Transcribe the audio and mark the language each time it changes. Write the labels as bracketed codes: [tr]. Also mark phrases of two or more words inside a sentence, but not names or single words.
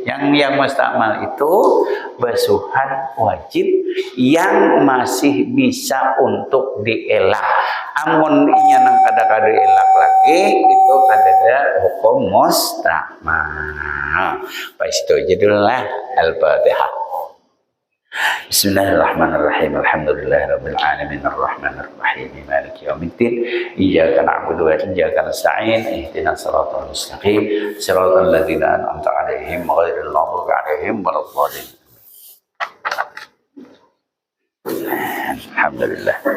[bjn] Yang mustakmal itu basuhan wajib yang masih bisa untuk dielak. Amun inya nang kada elak lagi, itu ada hukum mustakmal. Baik, itu aja dulu lah. Al-Fatihah. [ar] بسم الله الرحمن الرحيم الحمد لله رب العالمين الرحمن الرحيم مالك يوم الدين. إياك نعبد وإياك نستعين اهدنا الصراط المستقيم. صراط الذين أنعمت عليهم غير المغضوب عليهم ولا الضالين. Alhamdulillah.